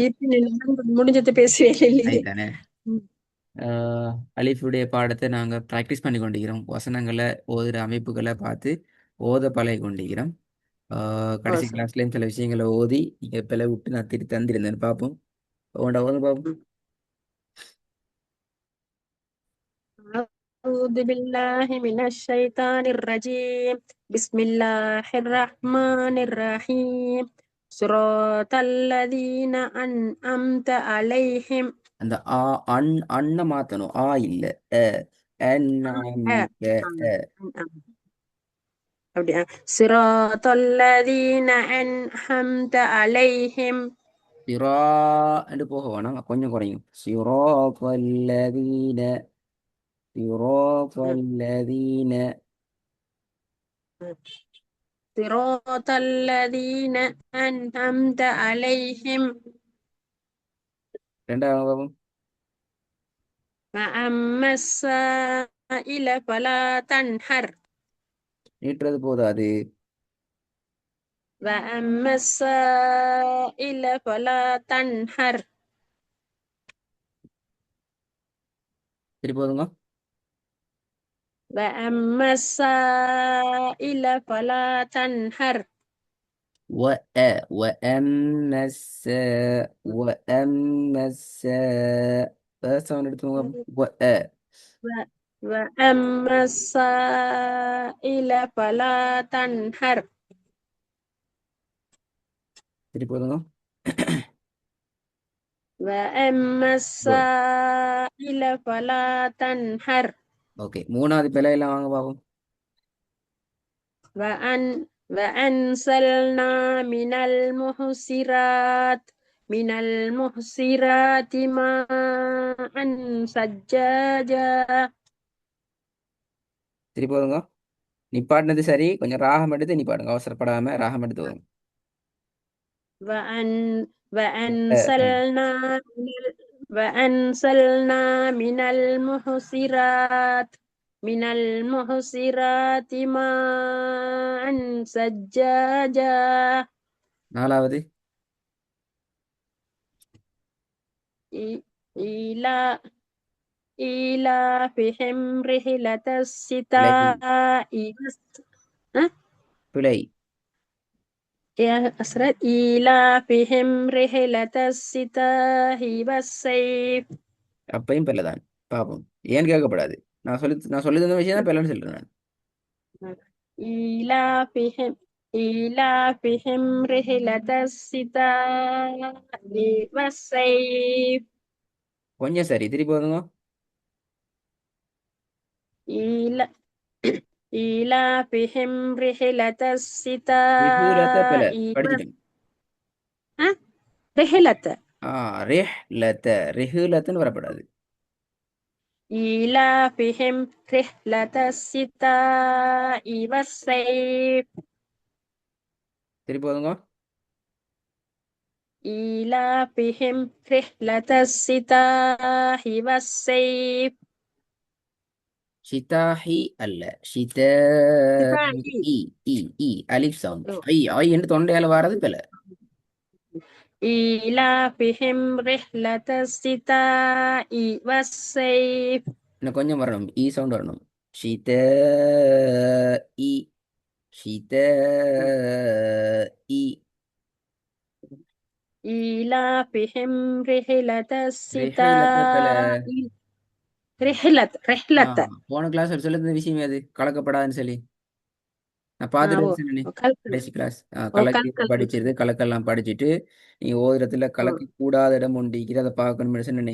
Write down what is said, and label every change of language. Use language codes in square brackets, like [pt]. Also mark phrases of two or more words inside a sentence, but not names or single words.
[ta] முடிஞ்சது பேசுவே இல்லையே. ஆயித்தானே. ம். அலிஃபுடைய பாடத்தை நாங்கள் ப்ராக்டிஸ் பண்ணி கொண்டிருக்கிறோம். வசனங்களை ஓதுற அமைப்புகளை பார்த்து ஓத பழகி கொண்டிருக்கிறோம். ஓ கடைசி சரி. கிளாஸ்லேயும் சில விஷயங்களை ஓதி நீங்கள் பிள்ளை விட்டு நான் திருத்தி தந்திருந்தேன் பார்ப்போம். உங்கள்கிட்ட ஓது பார்ப்போம். ம். [ar] أعوذ بالله من الشيطان الرجيم. بسم الله الرحمن الرحيم. صراط الذين أنعمت عليهم. [ta] அந்த அன் அண்ணை மாற்றணும். இல்லை. அ [ar] أ- [ta] அந்நமிக்க அ [ar] أنعم. அப்படியா? صراط الذين أنعمت عليهم. [ta] சிரா என்று போக வேணாம், கொஞ்சம் குறையும். [ar] صراط الذين صراط الذين صراط الذين أنعمت عليهم. [ta] ரெண்டாவது பாவம். [ar] فأما السائل فلا تنهر. [ta] நீட்டுறது போதாது. [ar] وأما السائل فلا تنهر. [ta] சரி போதுங்க. [ar] وأما السائل فلا تنهر. وأما الساء وأما الساء [ta] சவுண்ட் எடுத்துக்கோங்க. [ar] و- وأما السائل فلا تنهر. [ta] சரி போதுங்க. [ar] وأما [ta] குட். [ar] السائل فلا تنهر. [ta] ஓகே, மூணாவது பிழை எல்லாம் வாங்க பாப்போம். [ar] وأنزلنا من المحصرات ماء ثجاجا. [ta] சரி போதுங்க. நிப்பாட்டினது சரி, கொஞ்சம் ராகம் எடுத்து நிப்பாடுங்க, அவசரப்படாம ராகம் எடுத்து வரும். [ar] وأنزلنا وأنزلنا من المحصرات ماء ثجاجا. [ta] நாலாவது [ar] إي- إيلا إيلافهم رحلة [ta] பிழை. [ar] الشتاء ها؟ [ta] பிழை. [ar] يا أسرة إيلافهم رحلة الشتاء والصيف. [ta] அப்பையும் பிள்ளைதான். பாப்போம். ஏன்னு கேட்கப்படாது. நான் சொல்லி தந்த விஷயம் தான் பிள்ளைன்னு சொல்றேன் நான். [ar] إيلافهم إيلافهم رحلة الشتاء والصيف. [ta] கொஞ்சம் சரி, திருப்பி போதுங்க. [ar] إيلا إيلافهم رحلة [ta] ரிஹுலத்த பிழை [ar] الشتاء [ta] படிச்சிட்டேன். [ar] ها؟ رحلة [ta] ஆ ரிஹ் லத்த ரிஹுலத்துன்னு வரப்படாது. [ar] إيلافهم رحلة الشتاء والصيف. [ta] திருப்பி போதுங்க. [ar] إيلافهم رحلة الشتاء والصيف. [ta] ஷிதாஹி அல்ல, ஷிதாஹி. [ar] شتاء. [ta] இ இ இ அலிஃப் சவுண்ட். ஐ என்று தொண்டையால வாரது பிழை. إيلافهم رحلة الشتاء والصيف. இன்னும் கொஞ்சம் வரணும், இ சவுண்ட் வரணும். ஷித இ ஷித இ [ar] إيلافهم رحلة [ta] ரிஹுலத்த பிழை. [ar] الشتاء. [ta] ஆ [ar] رحلة. [ta] போன கிளாஸ் ஒரு சொல்லுற விஷயம் அது கலக்கப்படாதுன்னு சொல்லி நான் பார்த்துட்டு ஓ சொன்னேனே. கல்கல். கடைசி கிளாஸ் ஓ கலக்கி கல்கல். படிச்சிருது, கலக்கெல்லாம் படிச்சுட்டு நீங்க ஓரிடத்துல ஓ கலக்க கூடாத இடம் ஒன்று இருக்கிறது, அதை பார்க்கணும்னு சொன்னேனே.